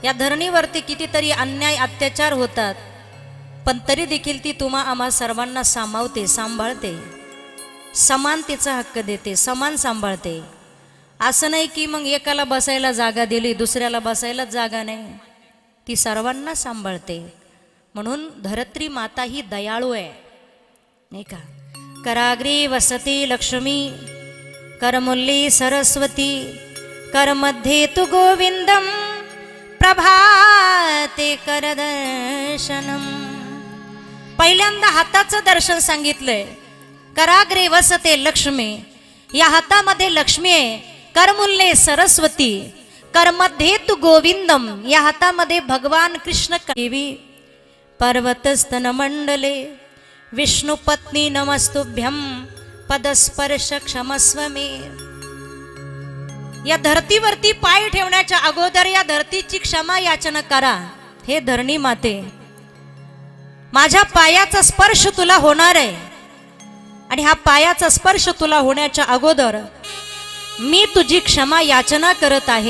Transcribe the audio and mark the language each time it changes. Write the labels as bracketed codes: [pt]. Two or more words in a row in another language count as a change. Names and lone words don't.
[mr] या धरणीवरती कितीतरी अन्याय अत्याचार होतात, पण तरी देखील ती तुम्हा आम्हा सर्वांना सामावते, सांभाळते, समानतेचा हक्क देते, समान सांभाळते. असं नाही की मग एकाला बसायला जागा दिली दुसऱ्याला बसायलाच जागा नाही, ती सर्वांना सांभाळते. म्हणून धरत्री माता ही दयाळू आहे, नाही का. [sa] कराग्रे वसते लक्ष्मी, करमुल्ली सरस्वती, करमध्ये तु गोविंदम, प्रभाते करदर्शनम. [mr] पहिल्यांदा हाताचं दर्शन सांगितलंय. [sa] कराग्रे वसते लक्ष्मी, [mr] या हातामध्ये लक्ष्मी आहे. [sa] करमुल्ले सरस्वती, करमध्ये तु गोविंदम, [mr] या हातामध्ये भगवान कृष्ण. [sa] देवी पर्वतस्तन मंडले, विष्णु पत्नी नमस्तुभ्यम, पदस्पर्श क्षमस्व मे. [mr] या धरतीवरती पाय ठेवण्याच्या अगोदर या धरतीची क्षमा याचना करा. हे धरणी माते, माझ्या पायाचा स्पर्श तुला होणार आहे, आणि हा पायाचा स्पर्श तुला होण्याच्या अगोदर मी तुझी क्षमा याचना करत आहे.